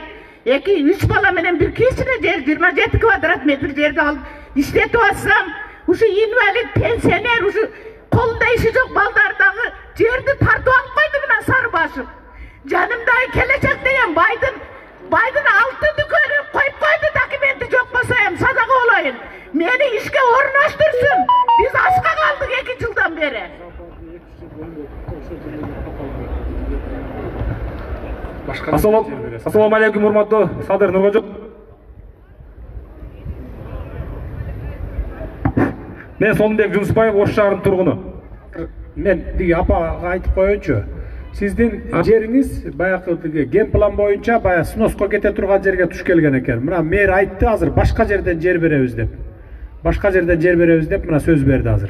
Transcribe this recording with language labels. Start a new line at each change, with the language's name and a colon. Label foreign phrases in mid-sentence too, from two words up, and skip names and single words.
Kyrgyz: 2-3 бала менен бир кичине жер 27 квадрат метр жерди алып иштетип атсам, ушу инвалид пенсионер ушу колунда иши жок балдардагы жерди тартып алып койду мына Сарыбашев. Жанымдагы келечек деген байдын 6 дүкөнү коюп койду, документи жок болсо эм садак болоюн. Мени ишке орноштурсун. Биз ашка калдык 2 жылдан бери.
Uzbek: Assalomu alaykum hurmatli Sadir Nurkojov.
Kyrgyz: Men Сонбек Жунусбаев, Ош шаарынын тургуну. Мен диги апага айтып коеюнчу. Сиздин жериңиз баягы ген план боюнча баягы сноско кете турган жерге туш келген экен. Мына мэр айтты азыр башка жерден жер беребиз деп. Башка жерден жер беребиз деп мына сөз берди азыр.